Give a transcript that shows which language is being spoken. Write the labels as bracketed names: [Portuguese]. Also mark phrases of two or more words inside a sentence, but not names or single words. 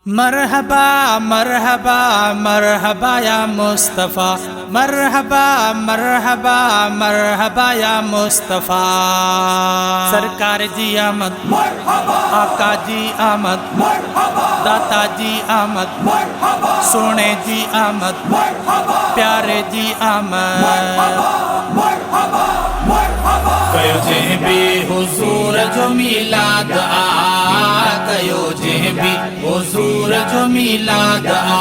[Arabic] مرحبا مرحبا مرحبا يا مصطفى، مرحبا مرحبا مرحبا يا مصطفى. [Sindhi] सरकार जी आमद, आका जी आमद, दाता जी आमद, सोने जी आमद, प्यारे जी आमद। कयो जंहिं बि हुज़ूर जो मीलाद आ, कयो जंहिं बि हुज़ूर जो मीलाद आ।